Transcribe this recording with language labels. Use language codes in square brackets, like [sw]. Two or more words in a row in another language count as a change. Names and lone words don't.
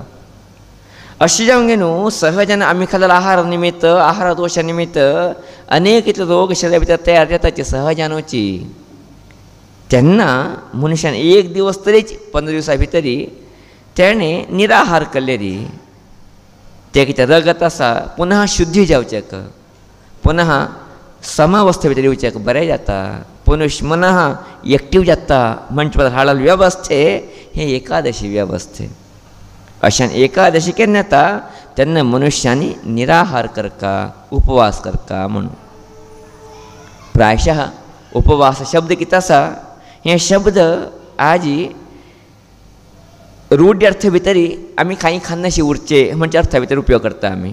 [kok] अशें जावंक न्हू, सहजान आमी खाल्लेल्या आहार निमित्त, आहार दोशा निमित्त अनेक इतले रोग शरिरा भितर तयार जाताचे सहजानूची. तेन्ना मनशान एक दिवस तरीच 15 दिवसा भितरी तेणें निराहार केल्लेली, ते कितें रगत आसा पुनः शुद्धी जावचेक, पुनः समावस्थे भितर येवचेक बरें जाता, पुनश मनः एक्टीव जाता. म्हणजे हाडल वेवस्थे हे एकादशी वेवस्थे. अशान एकादशी केन्ना येता तेन्ना मनुश्यांनी निराहार करका, उपवास करका म्हणून. प्रायशः उपवास शब्द कितें आसा, हे शब्द आजी रूढ अर्थ भितरी आमी कांय खान्नाशी उरचे म्हणजे अर्था भितर उपयोग करता आमी.